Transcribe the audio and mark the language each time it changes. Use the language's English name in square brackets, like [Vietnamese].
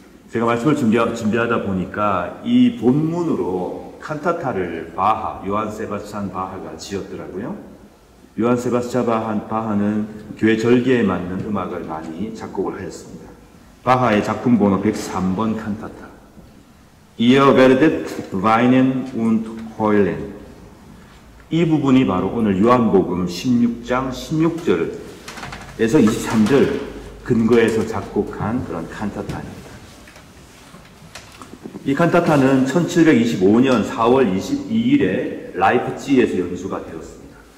[Korean] 제가 말씀을 준비하다 보니까 이 본문으로 칸타타를 요한 세바스찬 바하가 지었더라고요. 요한 세바스찬 바하는 교회 절기에 맞는 음악을 많이 작곡을 하였습니다. 바하의 작품 번호 103번 칸타타. [German] Ihr werdet weinen und heulen. [Korean] 이 부분이 바로 오늘 요한복음 16장 16절에서 23절 근거에서 작곡한 그런 칸타타입니다. 이 칸타타는 1725년 4월 22일에 라이프치히에서 연주가 되었습니다.